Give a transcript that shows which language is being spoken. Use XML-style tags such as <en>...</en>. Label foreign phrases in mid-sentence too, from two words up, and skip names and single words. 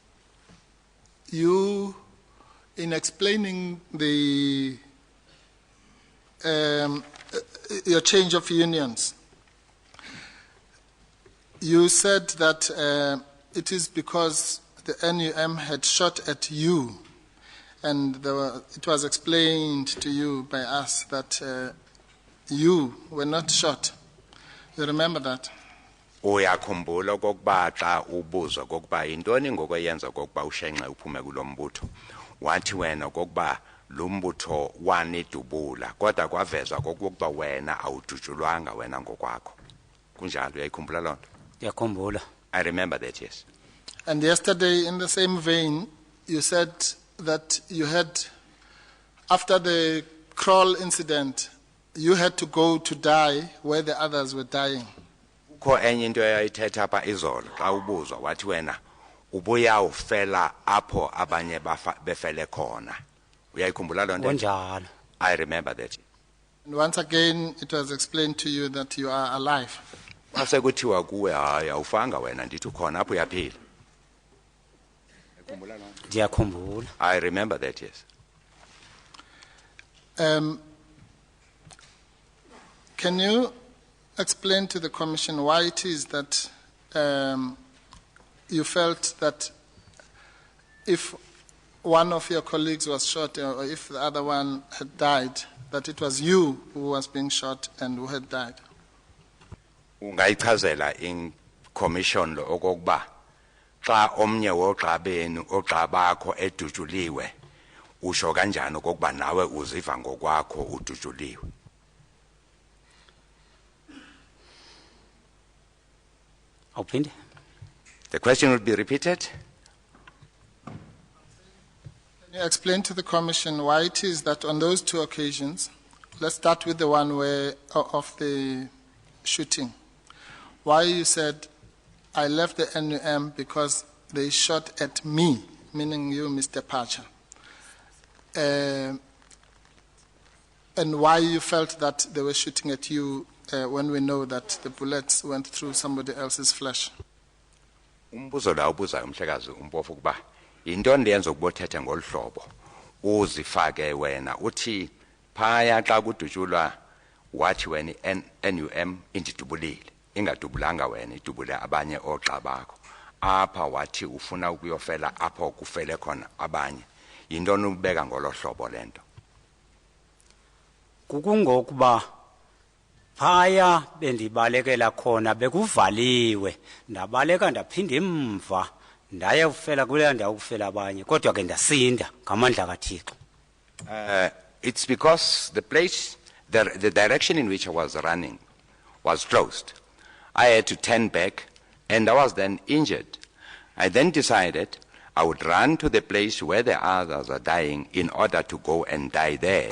<en>you, in explaining the your change of unions, you said that it is because the NUM had shot at you, and it was explained to you by us that you were not shot. You remember that?</en> <xh>Uyakhumbula okokuba xa ubuzwa kokuba yintoni ngokuyenza kokuba ushenxe uphume kulombutho wathi wena kokuba lombutho wanidubula kodwa kwavezwa kokuba wena awudutshulwanga wena ngokwakho kunjalo uyayikhumbula lonto? Ndiyakhumbula.</xh> <en>I remember that, yes. And yesterday, in the same vein, you said that you had, after the crawl incident, you had to go to die where the others were dying.</en> <xh>Kho enye into eyayithetha apha izolo xa ubuzwa wathi wena ubuyawufela apho abanye befele khona. Uyayikhumbula lonto? Kunjalo.</xh> <en>I remember that. And once again, it was explained to you that you are alive.</en> <xh>Asekuthiwa kuwe hayi awufanga wena ndithi ukhona apho uyaphila. Ndiyakhumbula.</xh> <en>I remember that, yes. Can you explain to the Commission why it is that you felt that if one of your colleagues was shot or if the other one had died, that it was you who was being shot and who had died?</en> <xh>Ungayichazela in commission lo okokuba xa omnye wogxabeni ogxabakho edujuliwe usho kanjani okokuba nawe uziva ngokwakho udujuliwe? Awuphinde?</xh> <en>The question would be repeated. Can you explain to the Commission why it is that on those two occasions, let's start with the one where of the shooting, why you said, I left the NUM because they shot at me, meaning you, Mr. Phatsha, and why you felt that they were shooting at you when we know that the bullets went through somebody else's flesh?</en> <xh>Umbuzo la ubuza umhlekazi umpofu kuba yintoni leyenza ukubothethe ngolhlobo uzifake wena uthi phaya xa kudutshulwa wathi wena NUM indidubulile ingadubulanga wena idubule abanye oxa bakho apha wathi ufuna ukuyofela apho kufele khona abanye yintoni ubeka ngolohlobo lento? Kukungokuba phaya bendibalekela khona bekuvaliwe ndabaleka ndaphinda emva ndaya ufela kule ndawo kufela abanye kodwa ke ndasinda ngamandla kaThixo.</xh> <en>It's because the place the direction in which I was running was closed. I had to turn back and I was then injured. I then decided I would run to the place where the others are dying in order to go and die there.</en>